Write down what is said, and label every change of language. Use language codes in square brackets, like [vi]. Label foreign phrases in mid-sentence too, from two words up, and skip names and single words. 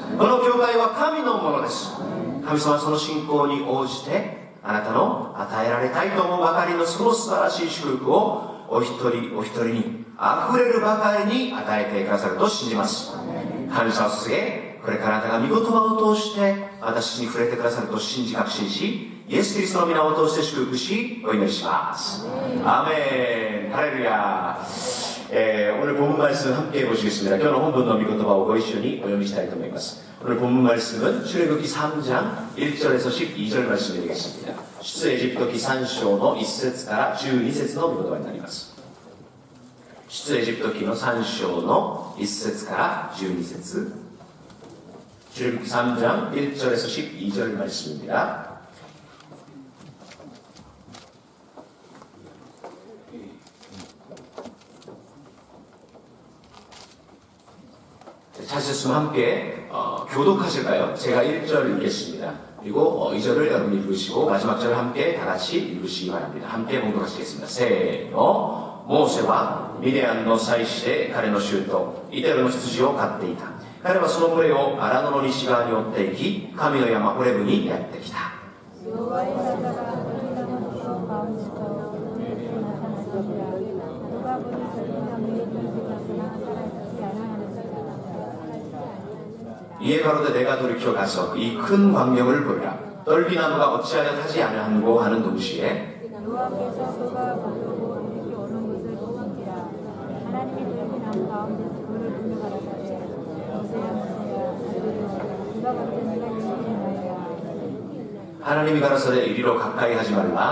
[ja] この教会は神のものです。神様はその信仰に応じてあなたの与えられたいと思うばかりのその素晴らしい祝福をお一人お一人にあふれるばかりに与えてくださると信じます。感謝を捧げ、これからあなたが御言葉を通して私に触れてくださると信じ確信し、イエス・キリストの皆を通して祝福しお祈りします。 [ko] 아멘할렐루야。오늘 본문 말씀 함께 보시겠습니다. 오늘 본문 [ja] の御言葉をご一緒にお読みしたいと思います。 [ko] 오늘 본문 말씀은 출애굽기 3장 1절에서 12절 말씀이 되겠습니다. [ja] 출애굽기 3章の 1節から 12節の御言葉になります。출애굽기 3章の 1節から 12節、 [ko] 출애굽기 3장 1절에서 12절 말씀입니다. 찾으셨으면 함께 교독하실까요? 제가 1절 읽겠습니다. 그리고 2절을 여러분이 읽으시고 마지막 절을 함께 다같이 읽으시기 바랍니다. 함께 봉독하시겠습니다. 세노. [ja] モーセはミディアンの祭司で彼の衆とイテルの羊を飼っていた。彼はその群れを荒野の西側に追って行き、神の山ホレブにやってきた。 [ko] 이에바로데 내가 돌이켜 가서 이 큰 광명을 보리라. 떨기나무가 어찌하여 타지 아니하는고 하는 동시에 하나님이 가라사대 이리로 가까이 하지 말라.